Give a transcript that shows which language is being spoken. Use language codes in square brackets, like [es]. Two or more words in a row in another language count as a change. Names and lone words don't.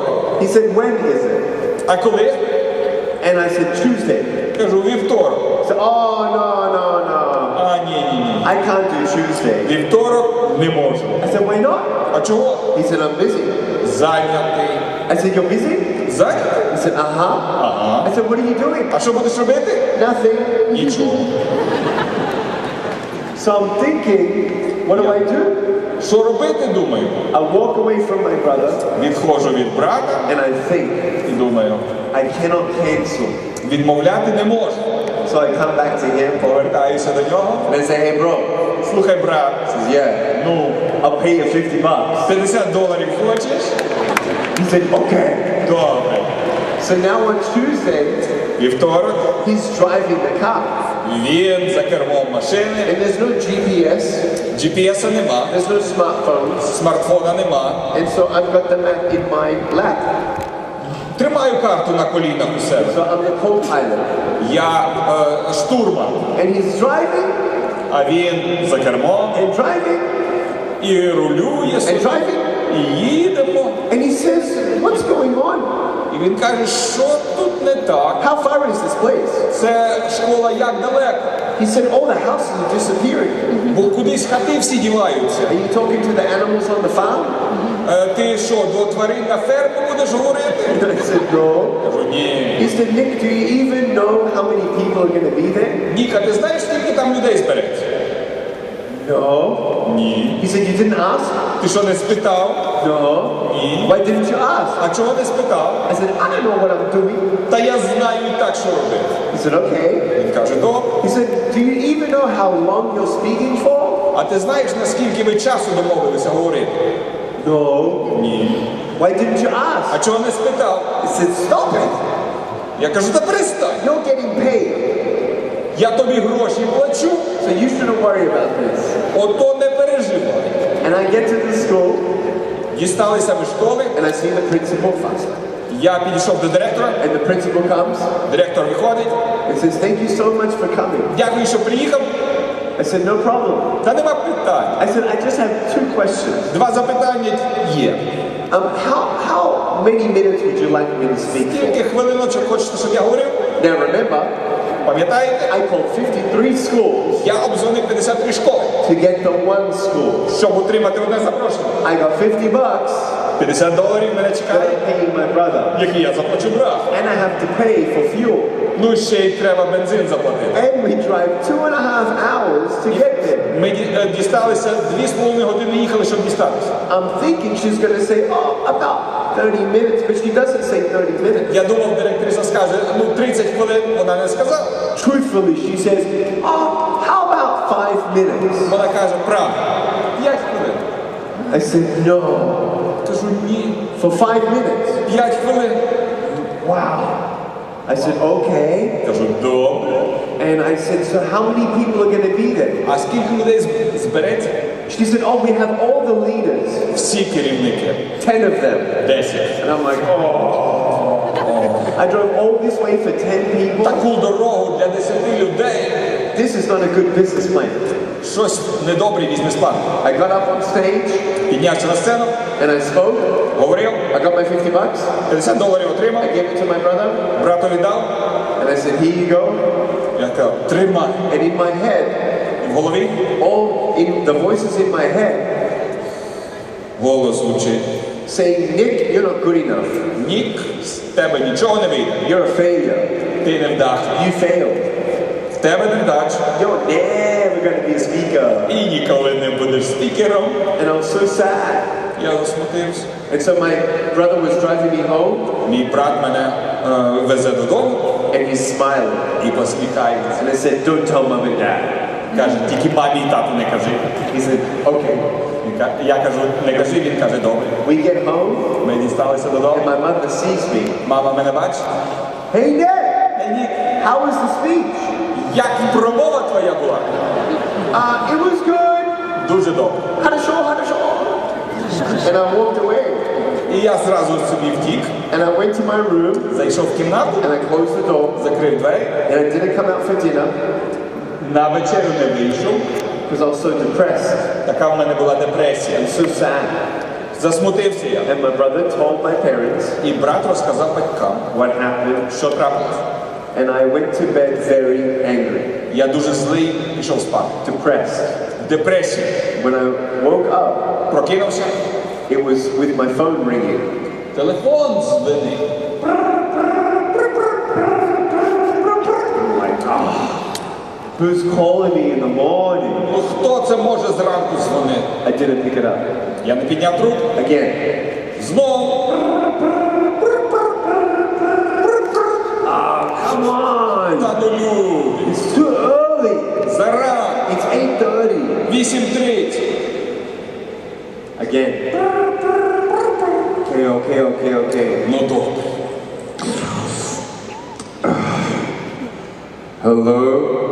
[en] He said, when is it? [uk] А коли? [en] And I said, Tuesday. [uk] Кажу, вівторок. [en] He said, oh, no. [uk] А, ні. [en] I can't do Tuesday. [uk] Вівторок не можу. [en] I said, why not? [uk] А чого? [en] He said, I'm busy. [uk] Зайнятий. [en] I said, you're busy? [uk] Зайнятий? [en] He said, [uk] Ага. [en] I said, what are you doing? [uk] А що будеш робити? [en] Nothing. [uk] Нічого. [en] So I'm thinking, what do I do? [uk] Що робити, думаю? [en] I walk away from my brother [uk] Відходжу від брата [en] and I think, [uk] і думаю, [en] I cannot cancel. [uk] відмовляти не можу. [en] So I come back to him [uk] Повертаюся до нього. [en] and I say, hey bro. [uk] Слухай, брат, [en] He says, yeah, [uk] ну, [en] I'll pay you $50. [uk] $50 хочеш? [en] He said, okay. [uk] Добре. [en] So now on Tuesday, [uk] Вівторок [en] he's driving the car. [uk] він за кермом машини. [en] And there's no GPS, [uk] GPS-а нема, [en] there's no smartphones. [uk] смартфона нема. [en] And so I've got the map in my lap. [uk] Тримаю карту на колінах у себе. [en] So I'm the co-pilot. [uk] Я штурман, [en] And he's driving [uk] а він за кермом [en] and driving [uk] і рулює [en] and [uk] собі, [en] driving. [uk] і їдемо. [en] And he says, what's going on? [uk] І він каже, що тут не так. [en] How far is this place? [uk] Це школа як далеко. [en] He said, all the houses are disappearing. [uk] Бо кудись хати всі діваються. [en] Are you talking to the animals on the farm? [uk] Ти що, до тварин на фермі будеш говорити? [en] I said, no. [uk] Кажу, ні. [en] He said, Nick, do you even know how many people are going to be there? [uk] Ніка, ти знаєш, скільки там людей збереться? [en] No. [uk] Ні. [en] He said, you didn't ask? [uk] Ти що, не спитав? [en] No. [uk] Ні. [en] Why didn't you ask? [uk] А чого не спитав? [en] I said, I don't know what I'm doing. [uk] Та я знаю і так, що робити. [en] He said, okay. [uk] Він каже, добре. [en] He said, do you even know how long you're speaking for? [uk] А ти знаєш, наскільки ви часу домовилися говорити? [en] No. [uk] Ні. [en] Why didn't you ask? [uk] А чого не спитав? [en] He said, stop it. [uk] Я кажу, та перестань. [en] You're getting paid. [uk] Я тобі гроші плачу, [en] So you shouldn't worry about this. [uk] ото не переживай. [en] And I get to the school [uk] Дісталися ми школи, [en] and I see the principal first. [uk] я підійшов до директора, [en] And the principal comes [uk] директор виходить, [en] and says, thank you so much for coming. [uk] дякую, що приїхав, [en] I said, no problem. [uk] та нема питань. [en] I said, I just have 2 questions. [uk] Два запитання є. [en] How many minutes would you like me to speak [uk] Скільки [en] for? [uk] хвилиночок хочете, щоб я говорив? [en] Now remember, [uk] Пам'ятаєте? [en] I called 53 schools [uk] Я обдзвонив 53 школи, [en] to get the one school. [uk] щоб отримати одне запрошення. [en] I got $50 [uk] $50 мене [en] that [uk] чекає, [en] I'm paying my brother. [uk] які я заплачу брат. [en] And I have to pay for fuel. [uk] Ну ще й треба бензин заплатити. [en] And we drive 2.5 hours to get there. [uk] Ми дісталися 2,5 години їхали, щоб дістатися. [en] I'm thinking she's going to say, oh, about 30 minutes, but she doesn't say 30 minutes. [uk] Я думав, директриса скаже, 30 хвилин, вона не сказала. [en] Truthfully, she says, oh, how about 5 minutes? [uk] Вона каже, правда, 5 хвилин. [en] I said, no, [uk] Кажу, ні, [en] for 5 minutes. [uk] 5 хвилин. [en] Wow. I said, okay. [uk] Кажу, добре. [en] And I said, so how many people are going to be there? [uk] А скільки людей збереться? [en] She said, oh, we have all the leaders, [uk] Всі керівники. [en] 10 of them. [uk] 10. [en] And I'm like, oh. I drove all this way for 10 people. [uk] Таку дорогу для 10 людей. [en] This is not a good business plan. [uk] Щось недобре бізнес-план. [en] I got up on stage [uk] Піднявся на сцену, [en] and I spoke. [uk] говорив, [en] I got my $50. [uk] $50 отримав, [en] I gave it to my brother. [uk] братові дав. [en] And I said, here you go. [uk] Я казав, тримай. [en] And in my head, [uk] І в голові [en] the voices in my head [uk] голос звучить. [en] saying, Nick, you're not good enough. [uk] Нік, тебе нічого не вийде. [en] You're a failure. [uk] Ти не вдача. [en] You failed. [uk] В тебе не вдача. [en] You're never going to be a speaker. [uk] І ніколи не будеш спікером. [en] And I was so sad. [uk] Я засмутився. [en] And so my brother was driving me home, [uk] Мій брат мене везе додому [en] and he's smiling. [uk] і посміхається. [en] And I said, don't tell mom and dad. [uk] Каже, тільки мамі і тату не кажи. [en] He said, okay. [uk] Я кажу, не кажи, він каже, добре. [en] We get home, [uk] Ми дісталися додому. [en] and my mother sees me. [uk] Мама мене бачить. [en] Hey, Nick, [uk] Ей, Нік, [en] how was the speech? [uk] як промова твоя була? [en] It was good. [uk] Дуже добре. [en] Had a show. And I walked away. [uk] І я зразу собі втік, [en] And I went to my room, [uk] зайшов в кімнату, [en] and I closed the door. [uk] закрив двері, [en] And I didn't come out for dinner, [uk] на вечерю не вийшов. [en] because I was so depressed [uk] Така в мене була депресія. [en] and so sad. [uk] Засмутився я. [en] And my brother told my parents [uk] І брат розказав батькам, [en] what happened. [uk] що трапилось. [en] And I went to bed very angry, [uk] Я дуже злий, пішов спати. [en] depressed. [uk] В депресії. [en] When I woke up, [uk] Прокинувся, [en] it was with my phone ringing. [uk] телефон дзвонив. [en] I'm like, who's calling me in the morning? [uk] Ну хто це може зранку дзвонити? [en] I didn't pick it up. [uk] Я не підняв трубку. [en] Again. [uk] Знову. [en] Come on! [uk] Та ну люди. [en] It's too early. [uk] Зарано. [en] It's 8:30. [uk] 8:30. [en] Again. Okay. [uk] Ну добре. [en] Hello?